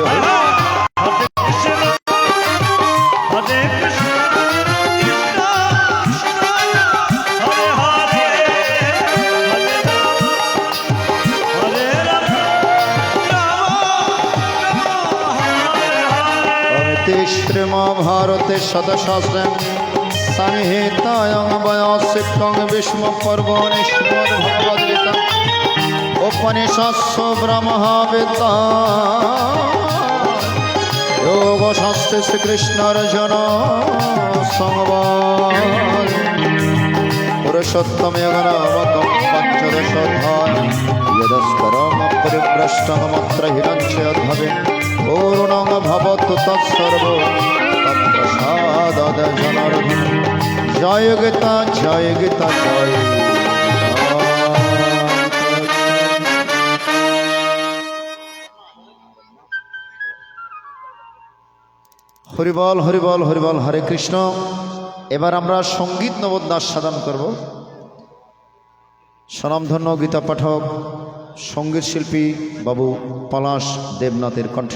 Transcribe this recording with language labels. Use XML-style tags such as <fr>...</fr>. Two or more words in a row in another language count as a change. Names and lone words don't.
<sa>হরে কৃষ্ণ হরে কৃষ্ণ কৃষ্ণ কৃষ্ণ হরে হরে হরে রাম রাম হরে হরে অমিতে শ্রীমহাভারতে শতশাস্ত্রে সংহিতায়াং বয়াসিকং বিষ্ণু পর্বণি শ্রীমদ্ভগবদ্গীতা উপনিষৎসু ব্রহ্মবিদ্যা যোগশাস্ত্রে শ্রীকৃষ্ণার্জুন সংবাদ পুরুষোত্তমে গণমতম পঞ্চদশোধ্যায় यदस्करम परिभ्रष्टमत्र हिरण्यद्भवे पूर्णं भवतु तत्सर्व तत्प्रसादाद जनार्दन जय गीता जय गीता जय</sa> <bn>হরিবল হরিবল হরিবল হরে কৃষ্ণ। এবার আমরা সঙ্গীত নবোদ্যাস সাধন করব। স্বনামধন্য গীতা পাঠক সঙ্গীত শিল্পী বাবু পলাশ দেবনাথের কণ্ঠে।</bn>